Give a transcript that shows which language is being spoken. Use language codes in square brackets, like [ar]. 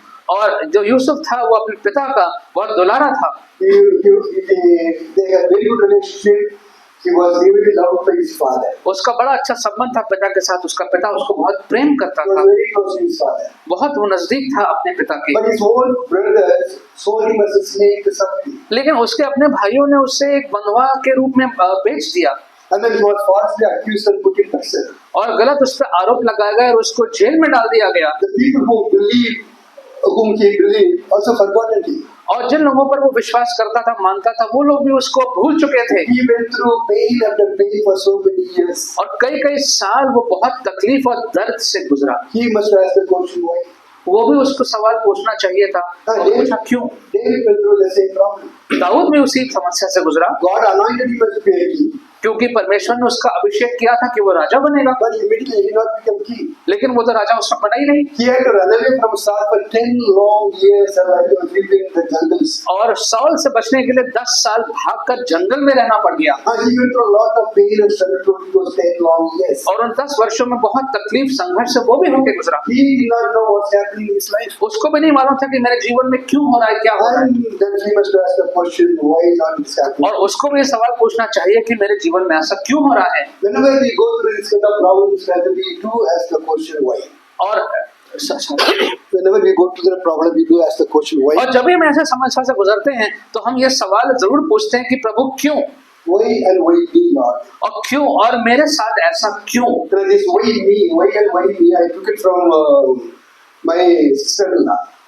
[hi] और जो यूसुफ था वो अपने पिता का बहुत दुलारा था। [en] They had very good relationship. He was really loved by his father. [hi] उसका बड़ा अच्छा संबंध था पिता के साथ। उसका पिता उसको बहुत प्रेम करता [en] He was [hi] था, [en] very close to his father. [hi] बहुत वो नजदीक था अपने पिता के। [en] But his own brothers sold him as a slave to something. [hi] लेकिन उसके अपने भाइयों ने उसे एक बंधुआ के रूप में बेच दिया। [en] And then he was falsely accused and put in prison. [hi] और गलत उस पर आरोप लगाया गया और उसको जेल में डाल दिया गया। [en] The people whom he believed also forgotten him. [hi] और जिन लोगों पर वो विश्वास करता था, मानता था, वो लोग भी उसको भूल चुके थे। [en] He went through pain after pain for so many years. [hi] और कई कई साल वो बहुत तकलीफ और दर्द से गुजरा। [en] He must ask the question, why? [hi] वो भी उसको सवाल पूछना चाहिए था। और पूछा क्यों। [en] David went through the same problem. [hi] Dawood भी उसी समस्या से गुजरा। [en] God anointed him as a king. [hi] क्योंकि परमेश्वर ने उसका अभिषेक किया था कि वो राजा बनेगा। [en] But immediately he did not become king. [hi] लेकिन वो तो राजा उसका बना ही नहीं। [en] He had to run away from Saul for 10 long years and he was living in the jungles. [hi] और साउल से बचने के लिए 10 साल भागकर जंगल में रहना पड़ गया। [en] He went through a lot of pain and struggle through those 10 long years. [hi] और उन 10 वर्षों में बहुत तकलीफ संघर्ष से वो भी होके गुजरा। [en] He did not know what's happening in his life. [hi] उसको भी नहीं मालूम था कि मेरे जीवन में क्यों हो रहा है, क्या हो रहा है। [en] And then he must ask the question, why not this happening? [hi] और उसको भी ये सवाल पूछना चाहिए कि मेरे जीवन में ऐसा क्यों हो रहा है। [en] Whenever we go through this kind of problems, we do ask the question, why? [hi] और [en] Whenever we go to the problem, we do ask the question, why? [hi] और जब भी हम ऐसे समस्या से गुजरते हैं तो हम ये सवाल जरूर पूछते हैं कि प्रभु क्यों। [en] Why and why me, Lord? [hi] और क्यों, और मेरे साथ ऐसा क्यों। [en] This why and why me, I took it from my sister-in-law.